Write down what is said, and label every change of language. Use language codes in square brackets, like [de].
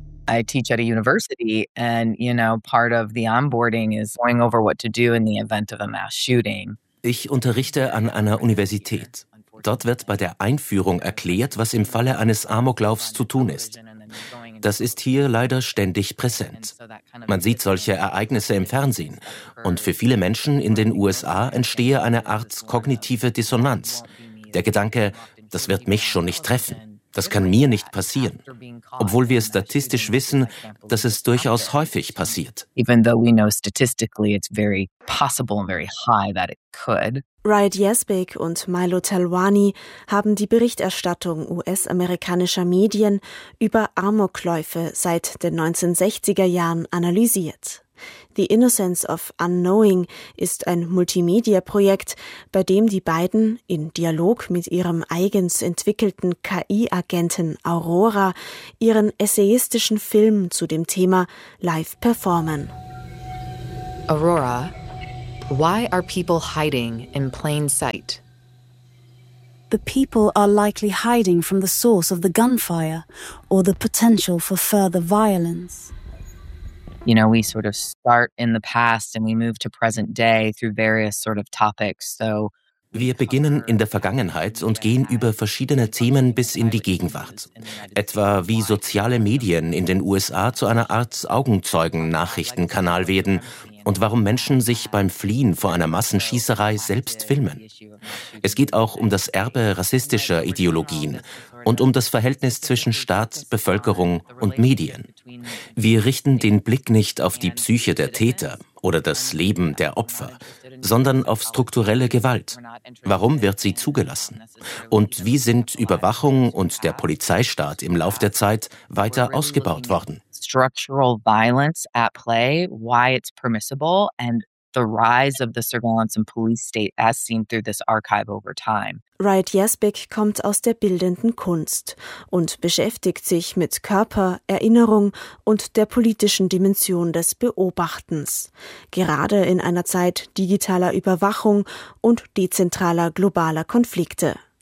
[en] I teach at a university and, you know, part of the onboarding is going over what to do in the event of a mass shooting. [de] Ich unterrichte an einer Universität. Dort wird bei der Einführung erklärt, was im Falle eines Amoklaufs zu tun ist. Das ist hier leider ständig präsent. Man sieht solche Ereignisse im Fernsehen. Und für viele Menschen in den USA entstehe eine Art kognitive Dissonanz. Der Gedanke, das wird mich schon nicht treffen. Das kann mir nicht passieren. Obwohl wir statistisch wissen, dass es durchaus häufig passiert. [en] Even though we know statistically it's very possible and very high that it could. [de] Riot Yesbeek und Milo Talwani haben die Berichterstattung US-amerikanischer Medien über Amokläufe seit den 1960er Jahren analysiert. The Innocence of Unknowing ist ein Multimedia-Projekt, bei dem die beiden in Dialog mit ihrem eigens entwickelten KI-Agenten Aurora ihren essayistischen Film zu dem Thema live performen. [en] Aurora, why are people hiding in plain sight? The people are likely hiding from the source of the gunfire or the potential for further violence. You know, we sort of start in the past and we move to present day through various sort of topics. So [de] wir beginnen in der Vergangenheit und gehen über verschiedene Themen bis in die Gegenwart. Etwa wie soziale Medien in den USA zu einer Art Augenzeugen-Nachrichtenkanal werden und warum Menschen sich beim Fliehen vor einer Massenschießerei selbst filmen. Es geht auch um das Erbe rassistischer Ideologien und um das Verhältnis zwischen Staat, Bevölkerung und Medien. Wir richten den Blick nicht auf die Psyche der Täter oder das Leben der Opfer, sondern auf strukturelle Gewalt. Warum wird sie zugelassen? Und wie sind Überwachung und der Polizeistaat im Lauf der Zeit weiter ausgebaut worden? [en] Structural violence at play, why it's permissible and the rise of the surveillance and police state as seen through this archive over time. [de] Riot Yesbeek kommt aus der bildenden Kunst und beschäftigt sich mit Körper, Erinnerung und der politischen Dimension des Beobachtens, gerade in einer Zeit digitaler Überwachung und dezentraler globaler Konflikte.